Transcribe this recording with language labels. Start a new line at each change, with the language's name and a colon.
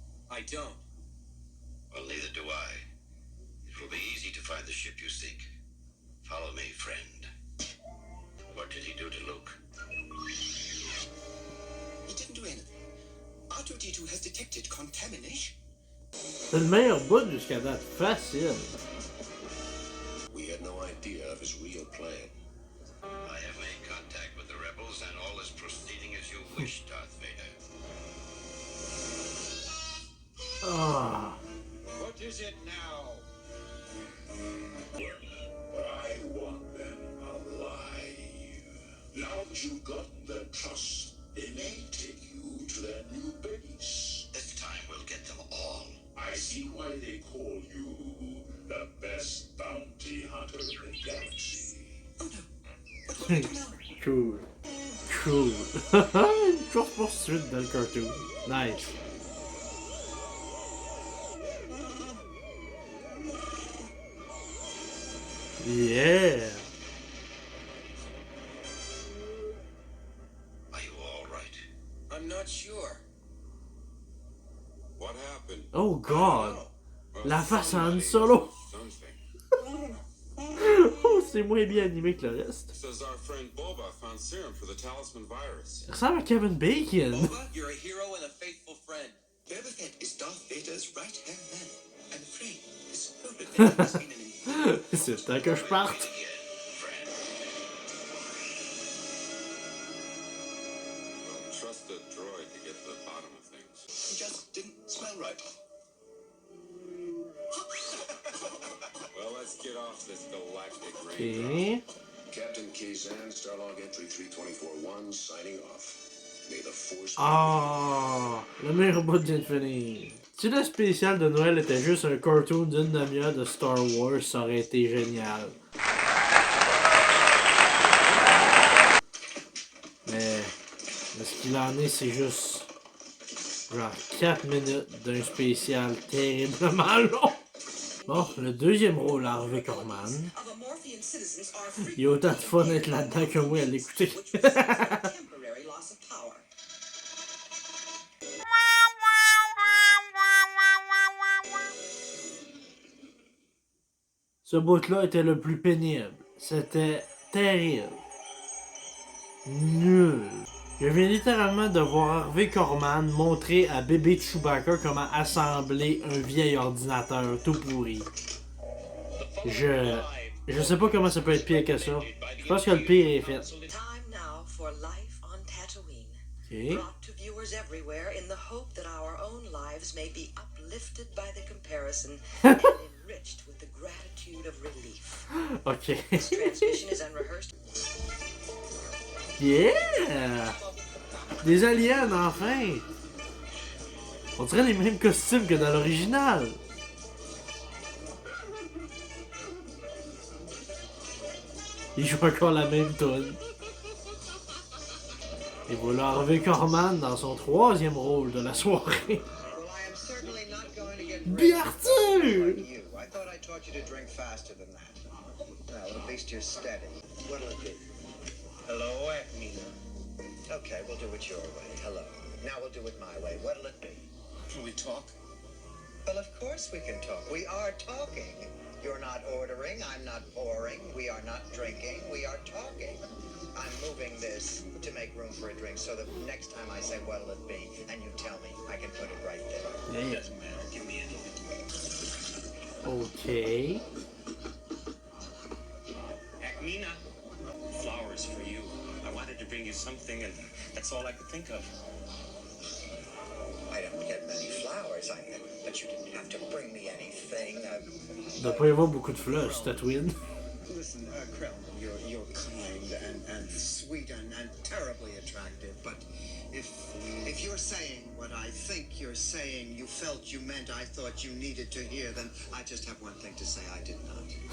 English: I don't. Well, neither do I. It will be easy to find the ship you seek. Follow me, friend. What did he do to Luke? He didn't do anything. R2-D2 has detected contamination.
French: C'est le meilleur bout jusqu'à date. Facile.
English: We had no idea of his real plan. I have made contact with the rebels, and all is proceeding as you wish, Darth Vader. Ah. What is it now? I want them alive. Now that you've gotten their trust, they may take you to their new base. This time we'll get them all. I see why they call you the best bounty hunter in the galaxy. Oh no. What will we do now? Cool. Cool.
French: Une course-poursuite dans le cartoon.
English: Nice. Yeah. Are you all right? I'm not sure. What happened? Oh god.
French: La face à Han Solo. Oh, c'est moins bien animé que le reste.
English: Says our friend Boba found serum for the talisman virus.
French: Il ressemble à Kevin Bacon.
English: Boba, you're a hero and a faithful friend. Boba Fett is Darth Vader's right-hand man. I'm afraid this whole adventure has been an
French: C'est temps que je parte.
English: Again, friend. Well, trust the droid to get to the bottom of things. He just didn't smell right. Well, let's get off this galactic rain. Ok. Captain Kazan, Starlog Entry 324-1, signing off. May the Force...
French: Ah, le meilleur bout vient de finir. Si le spécial de Noël était juste un cartoon d'une demi-heure de Star Wars, ça aurait été génial. Mais ce qu'il en est, c'est juste genre 4 minutes d'un spécial terriblement long. Bon, le deuxième rôle à Harvey Korman.
English: of Amorphian citizens are
French: Il y a autant de fun être là-dedans que moi à l'écouter.
English: which results in a temporary loss of power.
French: Ce bout-là était le plus pénible. C'était terrible. Nul. Je viens littéralement de voir Harvey Korman montrer à bébé Chewbacca comment assembler un vieil ordinateur tout pourri. Je sais pas comment ça peut être pire que ça. Je pense que le pire est fait.
English: Time now for life on Tatooine. Ok. Brought to viewers everywhere in the hope that our own lives may be uplifted by the comparison and enriched with the gratitude of relief. Ok. This transmission is unrehearsed.
French: Yeah! Des aliens, enfin! On dirait les mêmes costumes que dans l'original. Il joue encore la même tune. Et voilà Harvey Korman dans son troisième rôle de la soirée.
English: Well, I am certainly not going to get Arthur! you. I thought I taught you to drink faster than that. Well, at least you're steady. What'll it be? Hello, Mina. Okay, we'll do it your way. Hello. Now we'll do it my way. What'll it be? Can we talk? Well, of course we can talk. We are talking. You're not ordering. I'm not pouring. We are not drinking. We are talking. I'm moving this to make room for a drink so that next time I say what'll it be, and you tell me, I can put it right there. Yeah. Doesn't matter. Give me anything. Okay. Akmina, flowers for you. I wanted to bring you something, and that's all I could think of. I don't get many flowers, but you didn't have to bring me anything.
French: Il doit pas y avoir beaucoup de fleurs sur Tatooine.
English: Listen, Krell, you're kind and sweet and terribly attractive, but if you're saying what I think you're saying, you felt you meant, I thought you needed to hear, then I just have one thing to say, I did not.